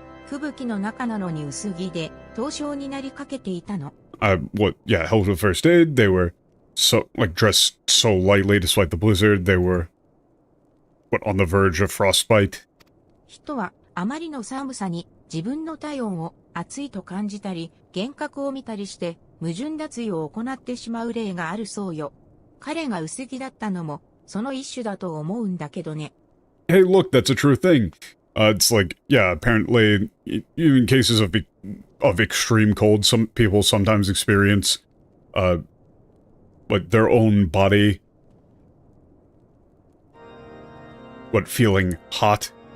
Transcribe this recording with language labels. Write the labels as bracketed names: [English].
[Japanese] 吹雪の中なのに薄着で凍傷になりかけていたの。 [English] Yeah, helped with first aid. They were dressed so lightly despite the blizzard. They were, on the verge of frostbite. [Japanese] 人はあまりの寒さに自分の体温を暑いと感じたり、幻覚を見たりして矛盾脱衣を行ってしまう例があるそうよ。彼が薄着だったのもその一種だと思うんだけどね。 [English] Hey, look, that's a true thing. It's yeah, apparently, in cases of extreme cold, some people sometimes experience, their own body, feeling hot.